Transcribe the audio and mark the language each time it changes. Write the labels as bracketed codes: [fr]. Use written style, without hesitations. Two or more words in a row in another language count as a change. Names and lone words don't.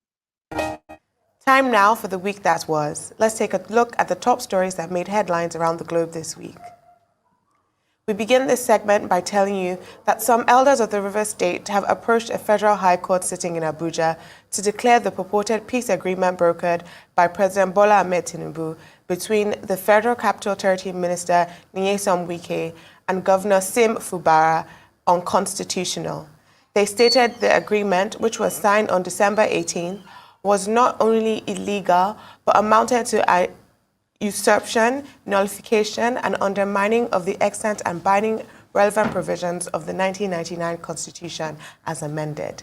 [en] Time now for the week that was. Let's take a look at the top stories that made headlines around the globe this week. We begin this segment by telling you that some elders of the River State have approached a federal high court sitting in Abuja to declare the purported peace agreement brokered by President Bola Ahmed Tinubu between the Federal Capital Territory Minister Nyesom Wike and Governor Sim Fubara unconstitutional. They stated the agreement, which was signed on December 18, was not only illegal but amounted to usurpation, nullification, and undermining of the extant and binding relevant provisions of the 1999 Constitution as amended.